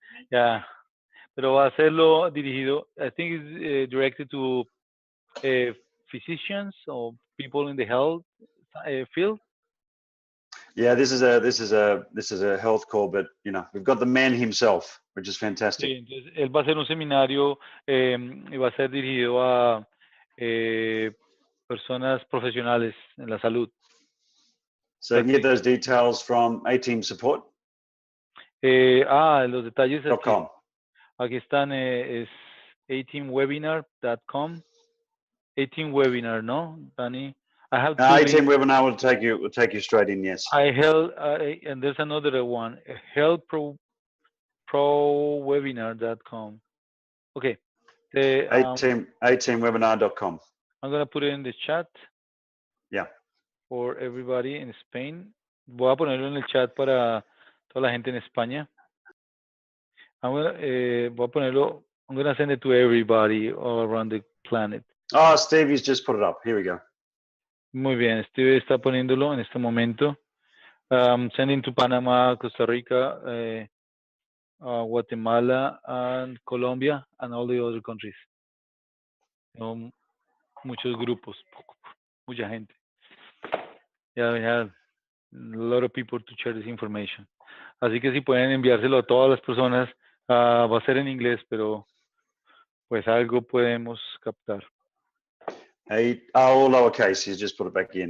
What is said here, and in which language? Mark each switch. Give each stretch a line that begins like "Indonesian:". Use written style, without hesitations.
English: Yeah,
Spanish: pero va a serlo dirigido,
English: I think it's directed to physicians or people in the health field. Yeah, this is a health call, but you know, we've got the man himself, which is fantastic.
Spanish: Sí, entonces él va a hacer un seminario y va a ser dirigido a personas profesionales en la salud.
English: So you can get those details from A-Team Support.
Spanish: Los detalles
English: .com.
Spanish: Aquí están, es ateamwebinar.com.
English: A-Team Webinar, ¿no, Dani? I have A-Team Webinar will take you straight in, yes. I held, and there's another one, heldprowebinar.com. Okay. A-teamwebinar.com. I'm going to put it in the chat. Yeah. For everybody in Spain.
Spanish: Voy a ponerlo en el chat para toda la gente en España. Voy a ponerlo,
English: I'm going to send it to everybody all around the planet. Oh, Stevie's just put it up. Here we go.
Spanish: Muy bien, Steve está poniéndolo en este momento.
English: Sending to Panama, Costa Rica, Guatemala, and Colombia, and all the other countries.
Spanish: Muchos grupos, mucha gente.
English: Yeah, we have a lot of people to share this information.
Spanish: Así que si pueden enviárselo a todas las personas, va a ser en inglés, pero pues algo podemos captar.
English: All lowercase, you just put it back in.